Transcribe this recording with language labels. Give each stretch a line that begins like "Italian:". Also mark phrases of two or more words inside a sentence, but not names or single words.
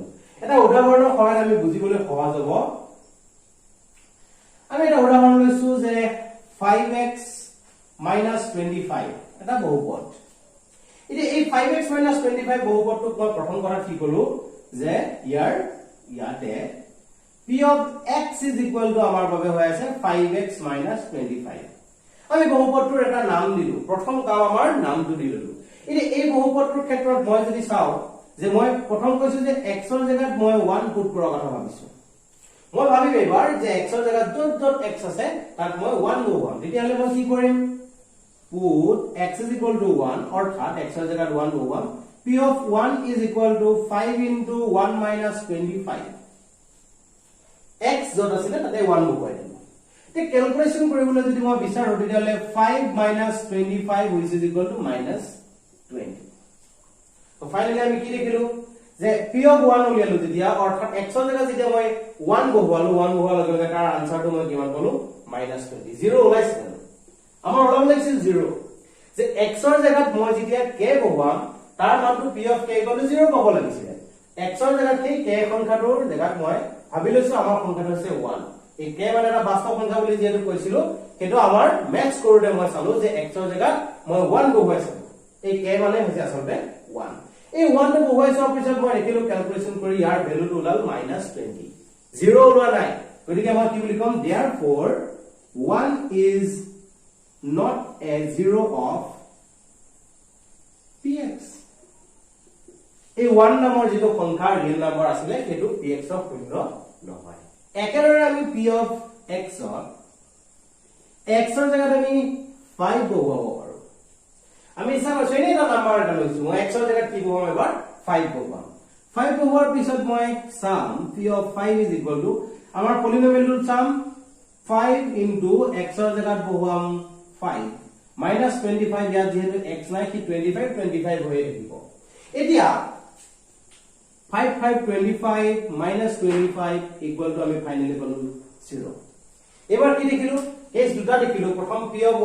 Assamese: এটা উদাহৰণৰ সহায়ত আমি বুজিবলৈ সহজ হ'ব। আমি এটা উদাহৰণ লৈছো যে 5x - 25 এটা বহুপদ। এতিয়া এই 5x - 25 বহুপদটোক মই প্ৰথম কথা কি কলো যে ইয়াতে
English: p of x is equal to
Assamese: আমাৰ বাবে হৈ আছে 5x
English: minus 25
Assamese: আমি বহুপদটোৰ এটা নাম দিলো প্ৰথম কাম আমাৰ নামটো দিলো এতিয়া এই বহুপদটোৰ ক্ষেত্ৰত মই যদি চাও যে মই প্ৰথম কৈছো যে x ৰ জায়গাত মই 1 পুট কৰাৰ কথা ভাবিছো মই ভাবিম এবাৰ যে x ৰ জায়গাত যত যত x আছে তাত মই 1 বহুৱাম তেতিয়াহলে মই কি কৰিম
English: put x is equal to 1
Assamese: অৰ্থাৎ x ৰ জায়গাত 1 বহুৱাম
English: p of 1 is equal to 5 into 1 minus 25
Assamese: x যত আছিল তাতে 1 বহুৱাই দিম তে ক্যালকুলেশন কৰিবলৈ যদি মই বিচাৰো তেতিয়াহলে
English: 5 minus 25 which is equal to minus 20 so finally
Assamese: আমি কি লিখিলো যে p of 1 উলিয়ালো যেতিয়া অৰ্থাৎ x ৰ জায়গাত যেতিয়া মই 1 বহুৱালো 1 বহুৱাৰ লগে লগে তাৰ আনসাৰটো মই কিমান পালো minus 20 0 ওলাইছে আমাৰ ওলাব লাগিছিল 0 যে x ৰ জায়গাত মই যেতিয়া k বহুৱাম তাৰ মানটো
English: p of k = 0
Assamese: পাব লাগিছিল x ৰ জায়গাত সেই k সংখ্যাটোৰ জায়গাত মই ভাবি লৈছো আমাৰ সংখ্যাটো হৈছে 1 এই k মানে এটা বাস্তৱ সংখ্যা বুলি যেটো কৈছিলো হেতু আমাৰ ম্যাথছ কৰোতে মই চালো যে x ৰ জায়গাত মই 1 বহুৱাইছো এই k মানে হৈছে আসলে 1 এই 1 টো বহুৱাইছো পিছত মই লিখিলো ক্যালকুলেশন কৰি ইয়াৰ ভ্যালুটো ওলাল -20 0 ওলোৱা নাই গতিকে মই কি বুলি কম
English: therefore 1 is not a zero of
Assamese: px এই 1 নামৰ যেটো সংখ্যা
English: real number
Assamese: আছিল হেতু px ৰ শূন্য নহয় একেদৰে আমি
English: p of x
Assamese: ৰ জায়গাত আমি 5 বহুৱাব পাৰো আমি চাও সেইনে এটা নাম্বাৰ এটা লৈছো মই x ৰ জায়গাত কি বহুৱাম এবাৰ 5 বহুৱাম 5 বহুৱাৰ পিছত মই
English: sum p of 5 is equal to
Assamese: আমাৰ পলিনোমিয়েলটোৰ sum 5 into x ৰ জায়গাত বহুৱাম 5 minus 25 ইয়াত যেহেতু x নাই কি 25 হৈ থাকিব এতিয়া 5 5 25
English: minus 25 equal to
Assamese: আমি ফাইনালি পালো 0 এবাৰ কি দেখিলো কেস দুটা দেখিলো প্ৰথম
English: p of